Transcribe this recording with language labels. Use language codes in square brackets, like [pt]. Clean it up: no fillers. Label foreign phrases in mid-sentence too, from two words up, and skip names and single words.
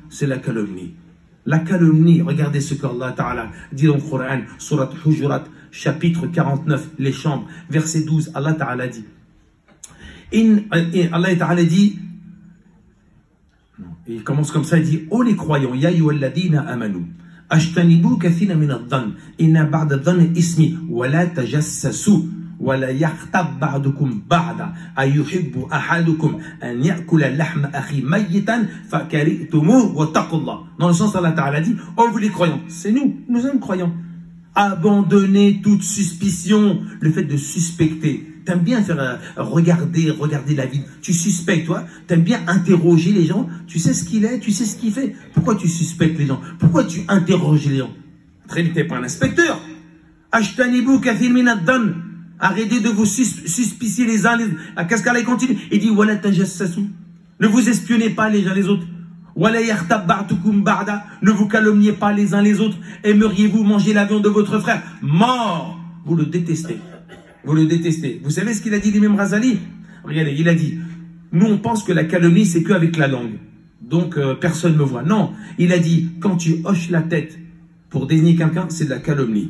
[fr] C'est la calomnie. La calomnie, regardez ce qu'Allah Ta'ala dit dans le Coran, Surat Hujurat, chapitre 49, les chambres, verset 12, Allah Ta'ala dit, Allah Ta'ala dit, il commence comme ça, il dit, oh les croyants, [ar] يا أيها الذين آمنوا اجتنبوا كثيرا من الظن إن بعض الظن إثم ولا تجسسوا, ولا يغتب بعضكم بعضا أيحب أحدكم أن يأكل لحم أخي ميتا فكرهتموه واتقوا الله. [fr] Dans le sens Allah Ta'ala dit, oh vous les croyants, c'est nous sommes croyants. Abandonnez toute suspicion, le fait de suspecter. T'aimes bien faire regarder la vie. Tu suspectes, toi. T'aimes bien interroger les gens. Tu sais ce qu'il est, tu sais ce qu'il fait. Pourquoi tu suspectes les gens? Pourquoi tu interroges les gens? Très vite, t'es pas un inspecteur. [ar] اجتنبوا كثير من الظن. [fr] Arrêtez de vous suspicier les uns les autres. Qu'est-ce qu'Allah continue? Il dit, [ar] ولا تجسسوا. [fr] Ne vous espionnez pas les uns les autres. [ar] ولا يغتب بعضكم بعضا. [fr] Ne vous calomniez pas les uns les autres. Aimeriez-vous manger la viande de votre frère? Mort. Vous le détestez. Vous le détestez. Vous savez ce qu'il a dit l'imam Razali? Regardez, il a dit, nous on pense que la calomnie c'est qu'avec la langue. Donc personne ne me voit. Non, il a dit, quand tu hoches la tête pour désigner quelqu'un, c'est de la calomnie.